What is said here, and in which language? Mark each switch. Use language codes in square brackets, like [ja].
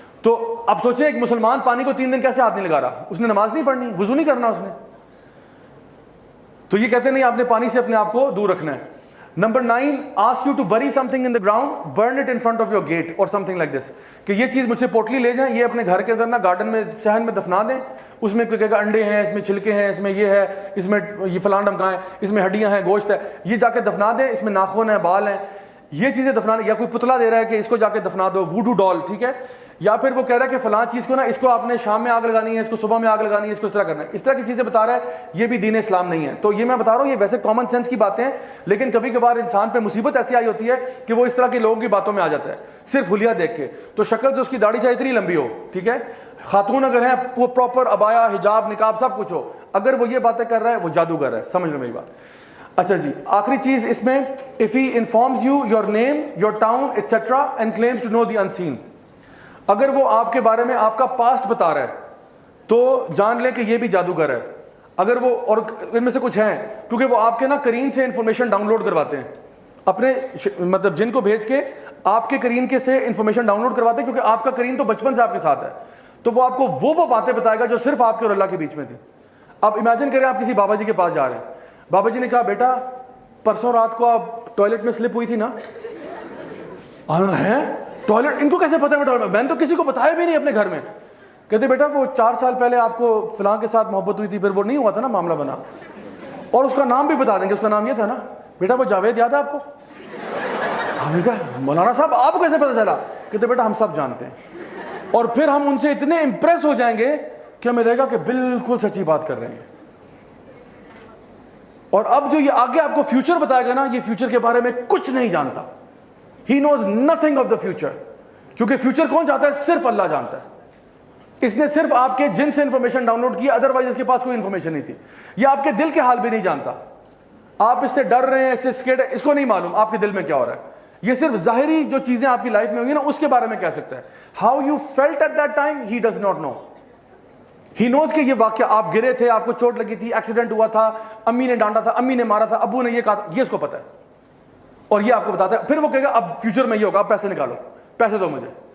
[ur] تو اب سوچیں ایک مسلمان پانی کو 3 دن کیسے ہاتھ نہیں لگا رہا, اس نے نماز نہیں پڑھنی, وضو نہیں کرنا اس نے. تو یہ کہتے نہیں آپ نے پانی سے اپنے آپ کو دور رکھنا ہے. [en] Number 9, ask you to bury something in the ground, burn it in front of your gate or something like this. [ur] کہ یہ چیز مجھ سے پوٹلی لے جائیں, یہ اپنے گھر کے اندر نا گارڈن میں صحن میں دفنا دیں. اس میں کوئی کہے گا انڈے ہیں, اس میں چھلکے ہیں, اس میں یہ ہے, اس میں یہ فلان ڈمکا ہے, اس میں ہڈیاں ہیں, گوشت ہے, یہ جا کے دفنا دیں. اس میں ناخن ہیں, بال ہیں, یہ چیزیں دفنا دیں. یا کوئی پتلا دے رہا ہے کہ اس کو جا کے دفنا دو, ووڈو ڈال, ٹھیک ہے. یا پھر وہ کہہ رہا ہے کہ فلاں چیز کو نا اس کو آپ نے شام میں آگ لگانی ہے, اس کو صبح میں آگ لگانی ہے, اس کو اس طرح کرنا ہے. اس طرح کی چیزیں بتا رہا ہے, یہ بھی دین اسلام نہیں ہے. تو یہ میں بتا رہا ہوں یہ ویسے کامن سینس کی باتیں ہیں, لیکن کبھی کبھار انسان پہ مصیبت ایسی آئی ہوتی ہے کہ وہ اس طرح کے لوگوں کی باتوں میں آ جاتا ہے صرف حلیہ دیکھ کے. تو شکل سے اس کی داڑھی چاہے اتنی لمبی ہو, ٹھیک ہے, خاتون اگر ہیں وہ پراپر ابایا, حجاب, نقاب سب کچھ ہو, اگر وہ یہ باتیں کر رہا ہے وہ جادوگر ہے. سمجھ لو میری بات. اچھا جی, آخری چیز اس میں, [en] if he informs you your name, your town, etc. and claims to know the unseen. [ur] اگر وہ آپ کے بارے میں آپ کا پاسٹ بتا رہا ہے تو جان لیں کہ یہ بھی جادوگر ہے. اگر وہ, اور ان میں سے کچھ ہیں کیونکہ وہ آپ کے نا کرین سے انفارمیشن ڈاؤن لوڈ کرواتے ہیں, اپنے مطلب جن کو بھیج کے آپ کے کرین کے سے انفارمیشن ڈاؤن لوڈ کرواتے ہیں, کیونکہ آپ کا کرین تو بچپن سے آپ کے ساتھ ہے. تو وہ آپ کو وہ باتیں بتائے گا جو صرف آپ کے اور اللہ کے بیچ میں تھی. آپ امیجن کریں آپ کسی بابا جی کے پاس جا رہے ہیں, بابا جی نے کہا بیٹا پرسوں رات کو آپ ٹوائلٹ میں سلپ ہوئی تھی نا. ہے ٹوائلٹ, ان کو کیسے پتا ہے؟ میں نے تو کسی کو بتایا بھی نہیں اپنے گھر میں. کہتے بیٹا وہ 4 سال پہلے آپ کو فلاں کے ساتھ محبت ہوئی تھی, پھر وہ نہیں ہوا تھا نا, معاملہ بنا. اور اس کا نام بھی بتا دیں گے, اس کا نام یہ تھا نا, بیٹا وہ جاوید یاد ہے آپ کو؟ ہم نے کہا مولانا صاحب آپ کو کیسے پتا چلا؟ کہتے بیٹا ہم سب جانتے ہیں. اور پھر ہم ان سے اتنے امپریس ہو جائیں گے کہ ہمیں لگے گا کہ بالکل سچی بات کر رہے ہیں. اور اب جو یہ آگے آپ کو فیوچر بتائے گا نا, یہ فیوچر کے بارے میں کچھ نہیں جانتا. [en] He knows nothing of the future. [ur] کیونکہ فیوچر کون جانتا ہے؟ صرف اللہ جانتا ہے. اس نے صرف آپ کے جن سے انفارمیشن ڈاؤن لوڈ کی, ادروائز اس کے پاس کوئی انفارمیشن نہیں تھی. یہ آپ کے دل کے حال بھی نہیں جانتا. آپ اس سے ڈر رہے ہیں, اس سے اسکیڈ ہے, اس کو نہیں معلوم آپ کے دل میں کیا ہو رہا ہے. یہ صرف ظاہری جو چیزیں آپ کی لائف میں ہوئی نا اس کے بارے میں کہہ سکتا ہے. [en] How you felt at that time, he does not know. He knows [ur] کہ یہ واقعہ آپ گرے تھے, آپ کو چوٹ لگی تھی, ایکسیڈنٹ ہوا تھا, امی نے ڈانٹا تھا, امی نے مارا تھا, ابو نے یہ کہا تھا, یہ اس کو پتا ہے. اور یہ آپ کو بتاتا ہے. پھر وہ کہے گا اب فیوچر میں یہ ہوگا, اب پیسے نکالو, پیسے دو مجھے.